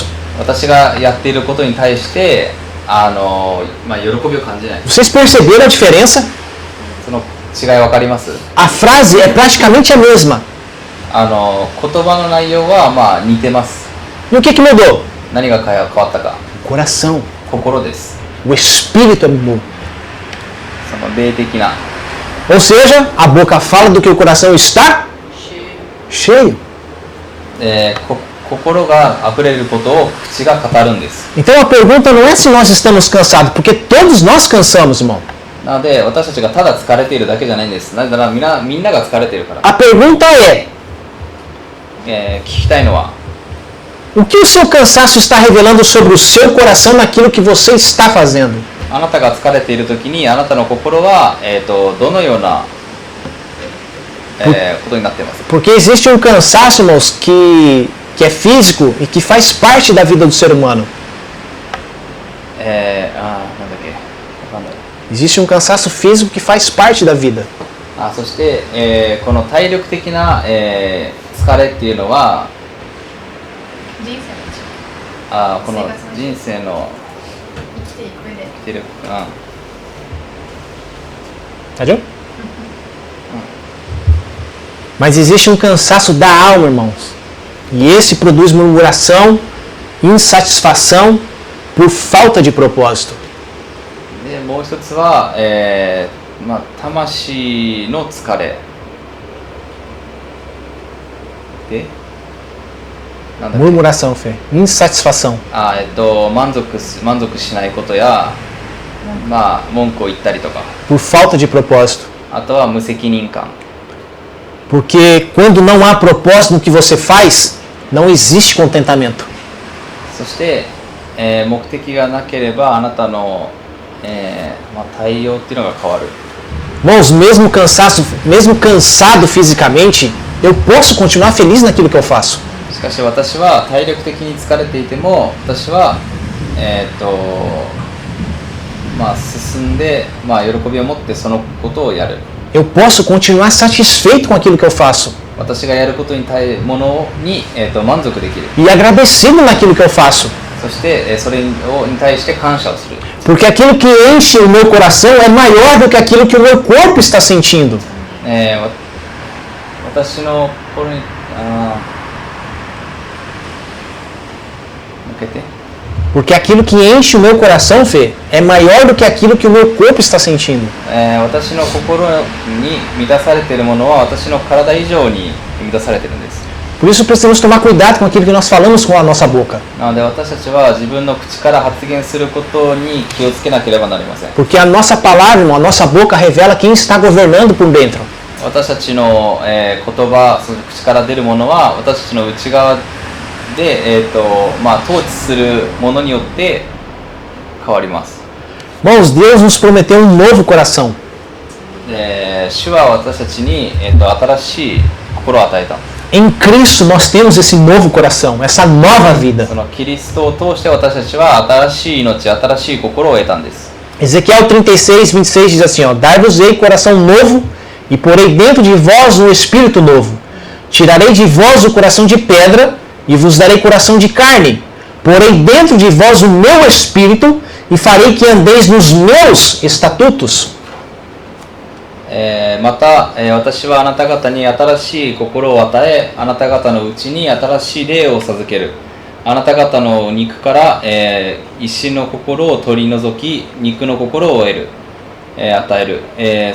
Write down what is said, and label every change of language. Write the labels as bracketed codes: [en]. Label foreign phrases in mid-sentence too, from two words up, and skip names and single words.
[ja] 私がやっていることに対して喜びを感じない。 [pt] Vocês perceberam a diferença? [ja] その違い分かります？ [pt] A frase é praticamente a mesma. [ja] 言葉の内容は似てます。 [pt] E o que mudou? [ja] 何が変わったか。 [pt] O coração. [ja] 心です。 [pt] O espírito mudou. [ja] その霊的な。 [pt] Ou seja, a boca fala do que o coração está cheio. [ja] 心が溢れることを口が語るんです。 [pt] Então a pergunta não é se nós estamos cansados, porque todos nós cansamos, irmão. [ja] なので私たちがただ疲れているだけじゃないんです。なぜならみんなが疲れているから。 [pt] A pergunta é: [ja] 聞きたいのは [pt] o que o seu cansaço está revelando sobre o seu coração naquilo que você está fazendo? [ja] あなたが疲れているときにあなたの心は、どのような、ことになっています。 [pt] Porque existe um cansaço, irmãos, que é físico e que faz parte da vida do ser humano. [ja] なんだっけ、わかんない。 [pt] Existe um cansaço físico que faz parte da vida. [ja] そして、この体力的な、疲れっていうのはこの人生の生きていく上で。生きてる、 [pt] Tá vendo? Mas existe um cansaço da alma, irmãos. E esse produz murmuração, insatisfação por falta de propósito. [ja] でもう一つは、魂の疲れでなんだっけ [pt] Murmuração, Fê. Insatisfação. [ja] 満足しないことや、文句を言ったりとか、 [pt] Por falta de propósito. [ja] あとは無責任感。 [pt] Porque quando não há propósito no que você faz, não existe contentamento. [ja] そして、目的がなければあなたの、対応っていうのが変わる。 [pt] Irmãos, mesmo cansado fisicamente, Eu posso continuar feliz naquilo que eu faço. [ja] しかし私は体力的に疲れていても、私は進んで、喜びを持ってそのことをやる。 [pt] Eu posso continuar satisfeito com aquilo que eu faço. [ja] 私がやることにものに、満足できる。 [pt] E agradecido naquilo que eu faço. [ja] そして、それに対して感謝をする。 [pt] Porque aquilo que enche o meu coração é maior do que aquilo que o meu corpo está sentindo. [ja] 私の心に向けて [pt] Porque aquilo que enche o meu coração, Fê, é maior do que aquilo que o meu corpo está sentindo. [ja] 私の心に満たされているものは私の体以上に満たされているんです。 [pt] Por isso precisamos tomar cuidado com aquilo que nós falamos com a nossa boca. [ja] なので私たちは自分の口から発言することに気をつけなければなりません。 [pt] Porque a nossa palavra, irmão, a nossa boca revela quem está governando por dentro. [ja] 私たちの、言葉、その口から出るものは私たちの内側で、統治するものによって変わります。 [pt] Irmãos, Deus nos prometeu um novo coração. [ja] 主は私たちに、新しい心を与えた。 [pt] Em Cristo nós temos esse novo coração, essa nova vida. [ja] そのキリストを通して私たちは新しい命、新しい心を得たんです。 [pt] Ezequiel 36:26 diz assim, ó, Dar-vos-ei coração novo e porei dentro de vós um espírito novo. Tirarei de vós o coração de pedra e vos darei coração de carne. Porei dentro de vós o meu espírito e farei que andeis nos meus estatutos. [ja] また、私はあなた方に新しい心を与え、あなた方のうちに新しい霊を授ける。あなた方の肉から、石の心を取り除き、肉の心を得る、与える。